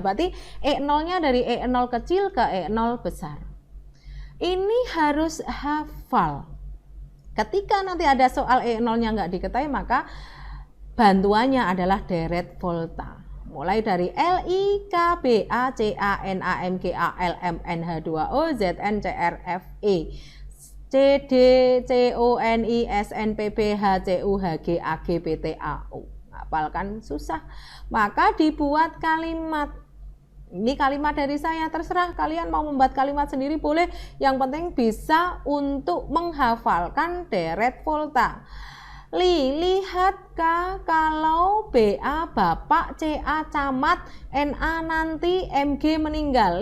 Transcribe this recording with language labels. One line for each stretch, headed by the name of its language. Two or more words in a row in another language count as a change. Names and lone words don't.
Indonesian: Berarti E0-nya dari E0 kecil ke E0 besar. Ini harus hafal. Ketika nanti ada soal E0-nya nggak diketahui, maka bantuannya adalah deret volta. Mulai dari Li, K, Ba, Ca, Na, Mg, Al, Mn, H2O, Zn, Cr, Fe, Cd, Co, Ni, Sn, Pb, Hcu, Hg, Ag, Pt, Au. Hafalkan susah. Maka dibuat kalimat. Ini kalimat dari saya, terserah kalian mau membuat kalimat sendiri boleh. Yang penting bisa untuk menghafalkan deret volta. Lihat Kak, kalau Ba bapak, Ca camat, Na nanti, Mg meninggal.